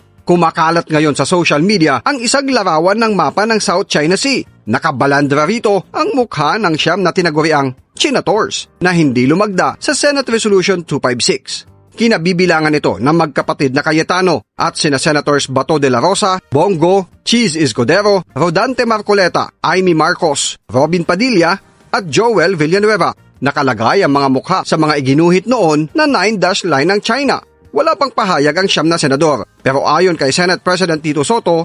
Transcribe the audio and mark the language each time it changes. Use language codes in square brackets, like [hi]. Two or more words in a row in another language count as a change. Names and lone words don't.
[tl] Kumakalat ngayon sa [en] social media [tl] ang isang larawan ng mapa ng South China Sea. Nakabalandra rito ang mukha ng siyam na tinaguriang Chinators na hindi lumagda sa Senate Resolution 256. Kinabibilangan ito ng magkapatid na Cayetano at sina Senators Bato de la Rosa, Bongo, Cheese Escudero, Rodante Marcoleta, Amy Marcos, Robin Padilla at Joel Villanueva. Nakalagay ang mga mukha sa mga iginuhit noon na 9 line ng China. Wala pang pahayag ang siyam na senador. Pero ayon kay Senate President Tito Soto,